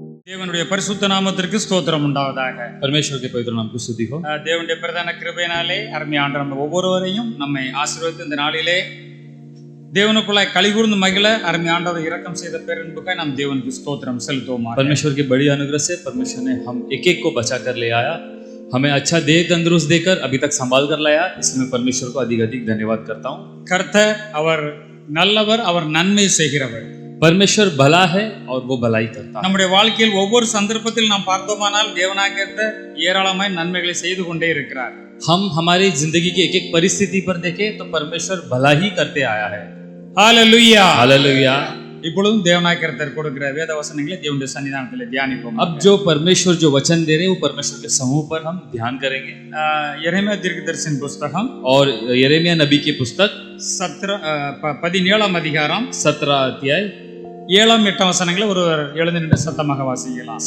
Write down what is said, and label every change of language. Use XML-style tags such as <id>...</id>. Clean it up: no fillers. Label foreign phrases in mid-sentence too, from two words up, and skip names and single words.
<ta>தேவனுடைய பரிசுத்த நாமத்திற்கு ஸ்தோத்திரம் உண்டாவதாக.</ta> <hi>परमेश्वर के पवित्र नाम की स्तुति हो।</hi> <ta>தேவனுடைய பிரதான கிருபையினாலே அருமையான நம்ம ஒவ்வொருவரையும் நம்மை ஆசீர்வதித்து இந்த நாளிலே தேவனுக்குள்ளாய் கலிகூர்ந்து மகிழ அருமையாண்டவர் இரக்கம் செய்த பேரன்புக்காய் நாம் தேவனுக்கு ஸ்தோத்திரம் செலுத்துவோம்.</ta> <hi>परमेश्वर की बड़ी अनुग्रह से परमेश्वर ने हम एक एक को बचा कर ले आया, हमें अच्छा देह तंदुरुस्त देकर अभी तक संभाल कर लाया, इसलिए मैं परमेश्वर को अधिक अधिक धन्यवाद करता हूँ।</hi> <ta>கர்த்தர் அவர் நல்லவர், அவர் நன்மை செய்கிறவர்.</ta> <hi>परमेश्वर भला है और वो भलाई करता है।</hi> <ta>நம்முடைய வாழ்க்கையில் ஒவ்வொரு சந்தர்ப்பத்தில் நாம் பார்த்தோமானால் தேவனாகிய ஏராளமாய் நன்மைகளை செய்து கொண்டே இருக்கிறார்.</ta> <hi>हम हमारी जिंदगी की एक एक परिस्थिति पर देखें तो परमेश्वर भला ही करते आया है।</hi> <ta>ஹalleluya</ta> <hi>हालेलुया।</hi> <ta>இப்பொழுதும் தேவனாகிய கொடுக்கிற வேத வசனங்களை தேவனுடைய சன்னிதானத்தில் தியானிப்போம்.</ta> <hi>अब जो परमेश्वर जो वचन दे रहे हैं वो परमेश्वर के समूह पर हम ध्यान करेंगे।</hi> <ta>எரேமியா தீர்க்கதரிசன புஸ்தகம்</ta> <hi>और यिर्मयाह नबी की पुस्तक</hi> <ta>17 அதிகாரம்</ta> <hi>17 अध्याय</hi> <ta>7-8 வசனங்களை ஒருவர் எழுந்து நின்று சத்தமாக வாசிக்கலாம்.</ta>